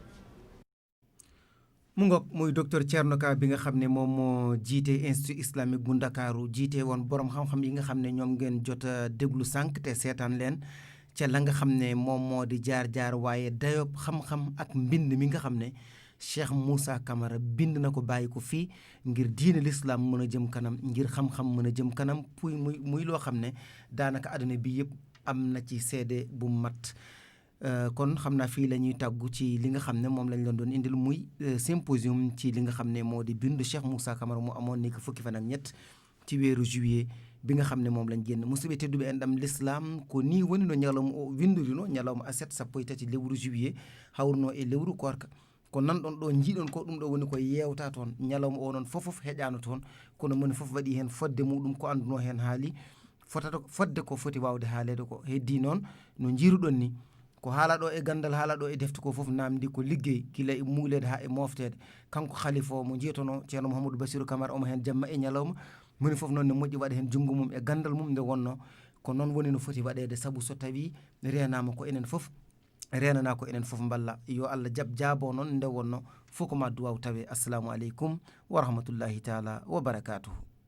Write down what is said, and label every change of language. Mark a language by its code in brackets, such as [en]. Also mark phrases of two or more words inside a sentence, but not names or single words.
[wo] mu ngoog muy docteur Thierno Ka bi nga xam ne moom moo jiite [fr] institut islamique [wo] bu Ndakaaru jiite woon borom xam-xam yi nga xam ne ñoom ngeen jot a déglu sànq te seetaan leen ca la nga xam ne moom moo di jaar-jaar waaye dayob xam-xam ak mbind mi nga xam ne Cheikh Moussa Camara bind na ko bàyyi ko fii ngir diine l'islam mën a jëm kanam, ngir xam-xam mën a jëm kanam puy muy loo xam ne daanaka àdduna bi yëpp am na ci seede bu mat. kon xam naa fii la ñuy tàggu ci li nga xam ne moom lañ leen doon indil muy symposium ci li nga xam ne moo di bindu Cheikh Moussa Camara mu amoon ni ko fukki fan ak ñett ci weeru juillet bi nga xam ne moom lañ génn [ff] musidɓe tedduɓe enɗam l'islam ko ni woni no ñalawma o windorino ñalawma aset sappo e tati lewru juillet hawruno e lewru korka ko nanɗon ɗo jiiɗon ko ɗum ɗo woni ko yewta toon ñalawma o noon fof heƴano toon kono moni fof waɗi hen fodde muɗum ko anduno hen haali fodde ko foti wawde haalede ko heddi noon no jiiruɗon ni ko haalaɗo e gandal haalaɗo e defte ko fof namdi ko liggey gila e muulede ha e moftede. kanko khalifa o mo jiitono ceerno Mouhamadou Bassirou Camara omo hen jamma e ñalawma moni fof noon ne moƴƴi waɗa hen junggo mum e gandal mum nde wonno ko noon woni no foti waɗede, saabu so tawi renama ko enen fof renana ko enen fof balla yo Allah jaabo noon nde wonno fof ko ma duwaw tawe. [ar] السلام عليكم و رحمة الله تعالى و بركاته.